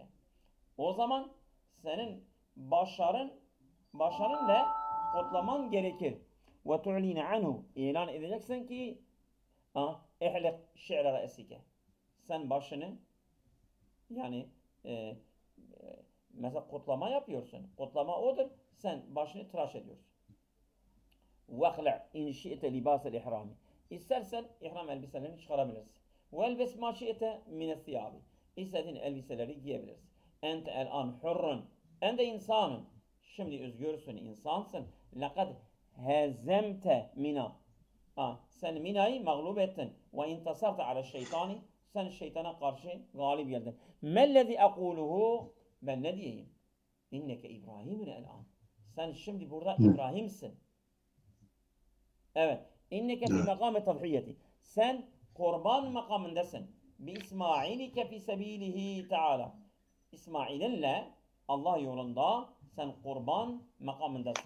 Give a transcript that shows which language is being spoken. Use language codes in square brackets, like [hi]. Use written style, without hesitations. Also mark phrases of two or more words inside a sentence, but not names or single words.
[tr] O zaman senin başarınla kutlaman gerekir. [ar] وتعلن عنه. [tr] İlan edeceksin ki [ar] احلق شعر رأسك. [tr] Sen başını, yani mesela kutlama yapıyorsun. Kutlama odur. Sen başını tıraş ediyorsun. [ar] وَخْلَعْ اِنْ شِئْتَ لِبَاسَ الْاِحْرَامِ. [tr] İstersen ihram elbiselerini çıkarabilirsin. [ar] وَالْبَسْ مَا شِئْتَ مِنَ الثِّيَابِ. [tr] İstediğin elbiseleri giyebilirsin. [ar] أنت الآن حر أنت إنسان. [tr] Şimdi özgürsün, insansın. [ar] لَقَدْ هَزَمْتَ mina. [tr] Sen Mina'yı mağlup ettin. [ar] وَاِنْتَصَرْتَ عَلَى الشَّيْطَانِ. [tr] Sen şeytana karşı galip geldin. [ar] مَلَّذِي اَقُولُهُ. [tr] Ben ne diyeyim? [ar] إنك إبراهيم الآن. [tr] Sen şimdi burada İbrahim'sin. Evet. [ar] إنك في مقام التضحية. [tr] Sen kurban makamındasın. [ar] بإسماعيلك في سبيله تعالى. [tr] İsmail'inle Allah yolunda sen kurban makamındasın.